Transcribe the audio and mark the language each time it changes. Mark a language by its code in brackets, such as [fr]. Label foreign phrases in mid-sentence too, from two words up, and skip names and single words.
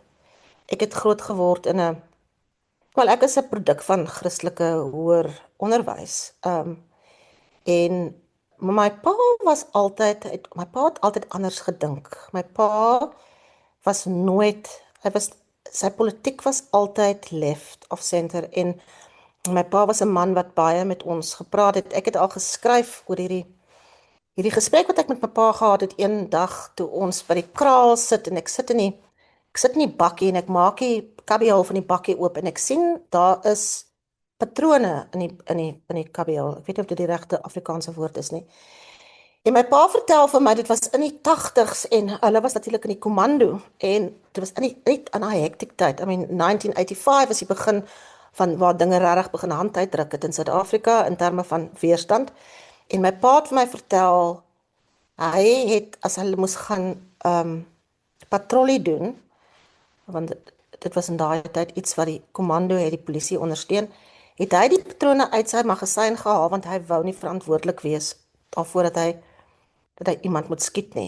[af] Ek het groot geword in 'n wel, ek is 'n produk van Christelike hoër onderwys. En my pa my pa het altyd anders gedink. My pa was nooit, sy politiek was altyd left of center en my pa was 'n man wat baie met ons gepraat het. Ek het al geskryf oor hierdie gesprek wat ek met my pa gehad het een dag toe ons by die kraal sit en ek sit in die bakkie en ek maak die kabiehol van die bakkie oop en ek sien daar is patrone in die kabiehol. Ek weet nie of dit die regte Afrikaanse woord is nie. En my pa vertel vir my dit was in die 80's en hulle was natuurlik in die kommando en dit was net in daai hektiek tyd. [en] I mean [af] 1985 was die begin van waar dinge regtig begin hand uitdruk het in Suid-Afrika in terme van weerstand. En my pa het vir my vertel hy het as hulle moes gaan patrollie doen, want dit was in daai tyd iets wat die kommando het die polisie ondersteun, het hy die patrone uit sy magasyn gehaal want hy wou nie verantwoordelik wees daarvoor dat hy iemand moet skiet nie.